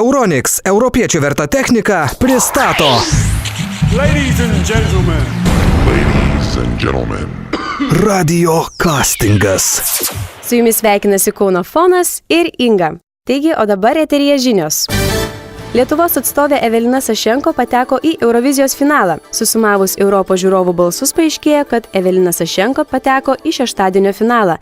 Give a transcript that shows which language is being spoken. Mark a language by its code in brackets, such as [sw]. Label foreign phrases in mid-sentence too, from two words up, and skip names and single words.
[lt] Euronics, europiečių verta technika, pristato. [en] Ladies and gentlemen. Ladies and gentlemen. [lt] Radio castingas. Su jumis sveikinasi Kauno fonas ir Inga. Taigi, o dabar eteryje žinios. Lietuvos atstovė Evelina Sašenko pateko į Eurovizijos finalą. Susumavus Europos žiūrovų balsus paaiškėjo, kad Evelina Sašenko pateko į šeštadienio finalą.